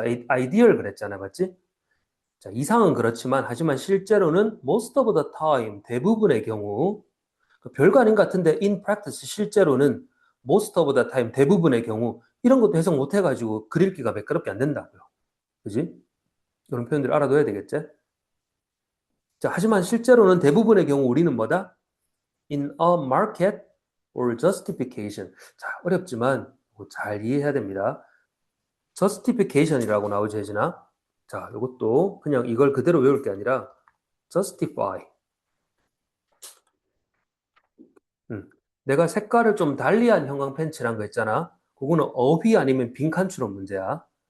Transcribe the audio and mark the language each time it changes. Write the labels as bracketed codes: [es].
[ko] ideal 그랬잖아, 맞지? 자, 이상은 그렇지만 하지만 실제로는 [en] most of the time [ko] 대부분의 경우 별거 아닌 것 같은데 [en] in practice [ko] 실제로는 most of the time 대부분의 경우 이런 것도 해석 못 해가지고 글 읽기가 매끄럽게 안 된다고요. 그지? 이런 표현들 알아둬야 되겠지? 자, 하지만 실제로는 대부분의 경우 우리는 뭐다? [en] In a market or justification. [ko] 자, 어렵지만 잘 이해해야 됩니다. justification이라고 나오지, 혜진아? 자, 이것도 그냥 이걸 그대로 외울 게 아니라 justify. 내가 색깔을 좀 달리한 형광 펜치란 거 있잖아. 그거는 어휘 아니면 빈칸추론 문제야.